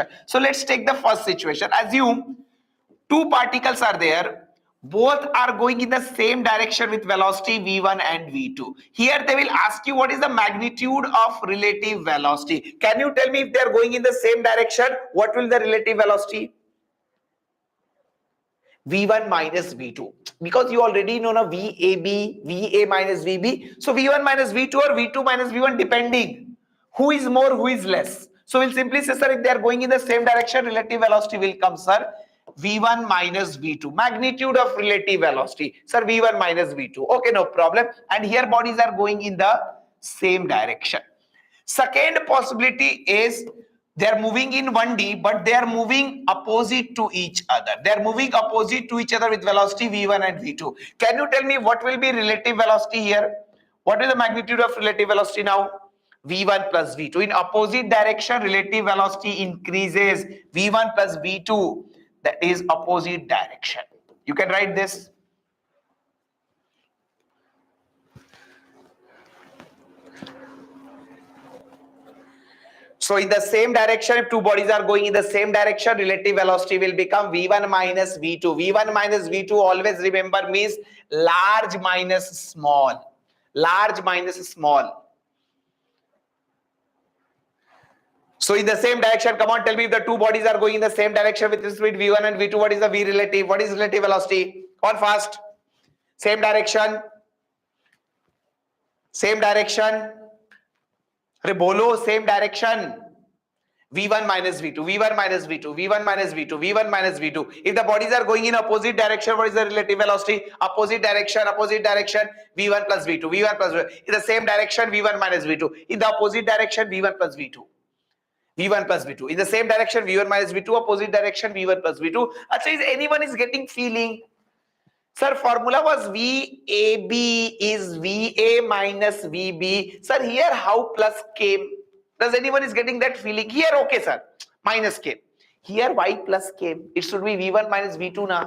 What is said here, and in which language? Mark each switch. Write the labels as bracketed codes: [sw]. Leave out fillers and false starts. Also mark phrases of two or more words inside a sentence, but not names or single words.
[en] So let's take the first situation. Assume two particles are there. Both are going in the same direction with velocity v1 and v2. Here they will ask you what is the magnitude of relative velocity. Can you tell me if they are going in the same direction, what will the relative velocity? V1 minus V2, because you already know now VAB, VA minus VB. So V1 minus V2 or V2 minus V1, depending who is more, who is less. So we'll simply say, sir, if they are going in the same direction, relative velocity will come, sir, V1 minus V2. Magnitude of relative velocity, sir, V1 minus V2. Okay, no problem. And here bodies are going in the same direction. Second possibility is they are moving in 1D, but they are moving opposite to each other. They are moving opposite to each other with velocity v1 and v2. Can you tell me what will be relative velocity here? What is the magnitude of relative velocity now? v1 plus v2. In opposite direction, relative velocity increases. v1 plus v2, that is opposite direction. You can write this. So in the same direction, if two bodies are going in the same direction, relative velocity will become v1 minus v2. v1 minus v2, always remember, means large minus small. Large minus small. So in the same direction, come on, tell me if the two bodies are going in the same direction with respect to v1 and v2, what is the v relative? What is relative velocity? Come on fast. Same direction. Same direction. [hi] अरे बोलो, [en] same direction. v1 minus v2, v1 minus v2, v1 minus v2, v1 minus v2. If the bodies are going in opposite direction, what is the relative velocity? Opposite direction, v1 plus v2, v1 plus v2. In the same direction, v1 minus v2. In the opposite direction, v1 plus v2. v1 plus v2. In the same direction, v1 minus v2, opposite direction, v1 plus v2. Achha, is anyone is getting feeling? Sir, formula was VAB is VA minus VB. Sir, here how plus came? Does anyone is getting that feeling? Here, okay, sir, minus came. Here, why plus came? It should be V1 minus V2 now.